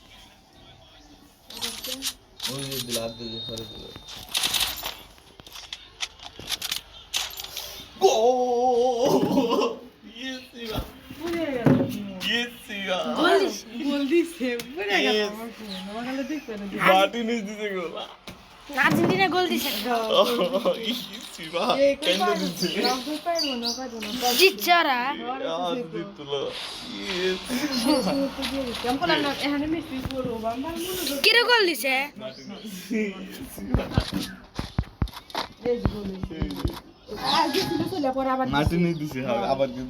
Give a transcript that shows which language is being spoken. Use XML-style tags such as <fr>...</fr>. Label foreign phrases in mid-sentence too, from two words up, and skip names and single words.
<tr>Onu yediler de yukarı diyor. Gol! Yes ya. Buraya geldim. Yes ya. Gol değilse buraya geldim. Normalde dik böyle. Martinez diye gol.</tr> <bn>আর্জেন্টিনা গোল দিছে কেন দিচ্ছে জিতছে ওরা কিরে গোল দিছে মার্টিনেজ দিছে আবার কিন্তু</bn>